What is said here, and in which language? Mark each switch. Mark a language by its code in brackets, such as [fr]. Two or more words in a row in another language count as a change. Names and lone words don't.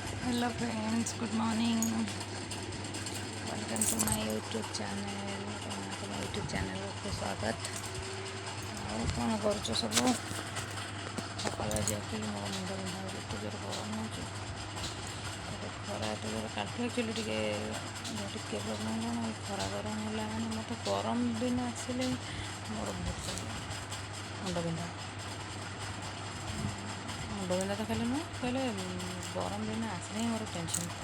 [en] Hello friends, good morning. Welcome to my YouTube channel. [hi] तो यूट्यूब चैनल को स्वागत। [or] ଆଉ କ'ଣ କରୁଛ ସବୁ? ସକାଳେ ଆଜି ଆକ୍ଚୁଆଲି ମୋର ମୁଣ୍ଡ ବିନ୍ଧା ହେଉଛି, ଏତେ ଜୋର ଗରମ ହେଉଛି। ଖରା ଏତେ ଜୋର କାଲିଠୁ ଆକ୍ଚୁଆଲି ଟିକେ ପ୍ରୋବ୍ଲେମ୍ କ'ଣ, ଏଇ ଖରା ଗରମ ହେଲା ମାନେ ମୋତେ ଗରମ ଦିନ ଆସିଲେ ମୋର ବହୁତ ମୁଣ୍ଡ ବିନ୍ଧା ତ ଖାଲି ନୁହେଁ, କହିଲେ ଗରମ ଦିନ ଆସିଲେ ହିଁ ମୋର ଟେନସନ୍।